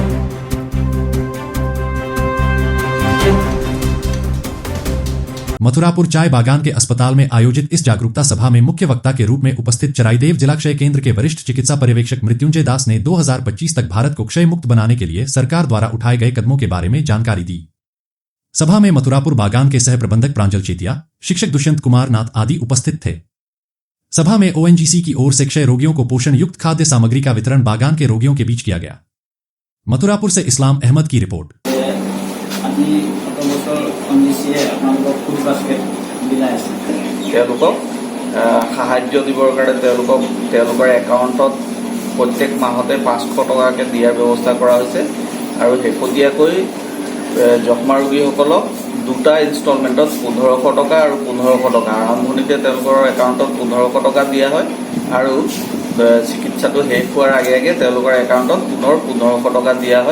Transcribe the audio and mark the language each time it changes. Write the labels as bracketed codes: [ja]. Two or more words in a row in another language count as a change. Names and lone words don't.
[hi] मथुरापुर चाय बागान के अस्पताल में आयोजित इस जागरूकता सभा में मुख्य वक्ता के रूप में उपस्थित चराईदेव जिला क्षय केंद्र के वरिष्ठ चिकित्सा पर्यवेक्षक मृत्युंजय दास ने 2025 तक भारत को क्षय मुक्त बनाने के लिए सरकार द्वारा उठाए गए कदमों के बारे में जानकारी दी। सभा में मथुरापुर बागान के सह प्रबंधक प्रांजल चेतिया, शिक्षक दुष्यंत कुमार नाथ आदि उपस्थित थे। सभा में ONGC की ओर से क्षय रोगियों को पोषण युक्त खाद्य सामग्री का वितरण बागान के रोगियों के बीच किया गया। मथुरापुर से इस्लाम अहमद की रिपोर्ट। [as] সাহায্য দিবৰ কাৰণে তেওঁলোকৰ একাউণ্টত প্ৰত্যেক মাহতে 500 টকাকৈ দিয়াৰ ব্যৱস্থা কৰা হৈছে আৰু শেহতীয়াকৈ যক্ষ্মা ৰোগীসকলক দুটা ইনষ্টলমেণ্টত 1500 টকা আৰু 1500 টকা আৰম্ভণিতে তেওঁলোকৰ একাউণ্টত 1500 টকা দিয়া হয় আৰু চিকিৎসাটো শেষ হোৱাৰ আগে আগে তেওঁলোকৰ একাউণ্টত পুনৰ 1500 টকা দিয়া হয়।